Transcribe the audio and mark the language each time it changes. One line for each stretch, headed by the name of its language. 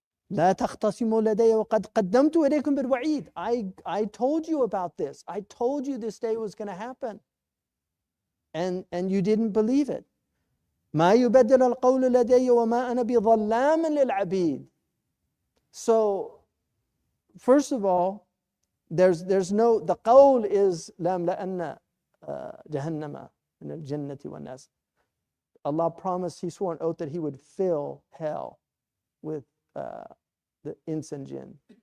Arabic: لا تختصموا لدي وقد قدمت إليكم بالوعيد.
English: I told you about this. I told you this day was going to happen. And you didn't believe it.
Arabic: ما يبدل القول لدي وما أنا بظلام للعبيد.
English: So, first of all, there's no, the qawl is
Arabic: لَأَمْلَأَنَّ جَهَنَّمَ مِنَ الْجَنَّةِ وَالنَّاسِ.
English: Allah promised, he swore an oath that he would fill hell with the ins and jinn.